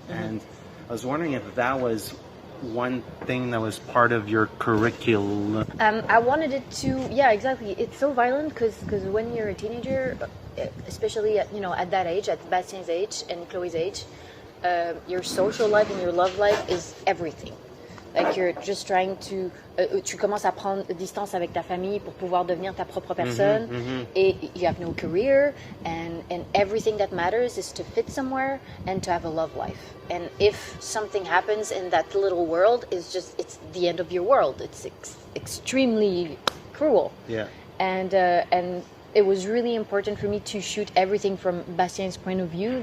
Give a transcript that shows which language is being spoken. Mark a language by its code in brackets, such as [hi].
[en] And I was wondering if that was one thing that was part of your curriculum. I wanted it to, exactly. It's so violent because when you're a teenager, especially at that age, at Bastien's age and Chloé's age, your social life and your love life is everything. Like you're just trying to, [fr] tu commences à prendre distance avec ta famille pour pouvoir devenir ta propre personne. Et [en] you have no career, and everything that matters is to fit somewhere and to have a love life. And if something happens in that little world, it's the end of your world. It's extremely cruel. Yeah. And it was really important for me to shoot everything from Bastien's point of view.